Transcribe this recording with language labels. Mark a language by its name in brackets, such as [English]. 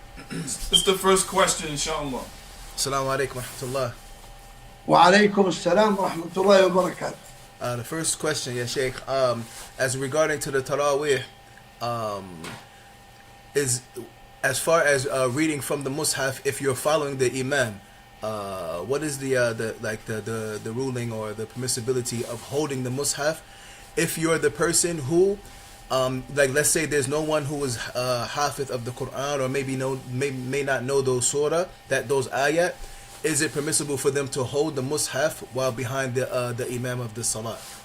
[English] This is the first question, inshallah. Assalamu alaikum wa rahmatullah. [Arabic] وعليكم السلام ورحمة الله وبركاته. [English] The first question, yeah, Shaykh, as regarding to the Taraweeh, is as far as reading from the Mus'haf, if you're following the Imam, what is the ruling or the permissibility of holding the Mus'haf if you're the person who, like let's say there's no one who is Hafiz of the Quran or may not know those surah, those ayat, is it permissible for them to hold the Mus'haf while behind the Imam of the Salat?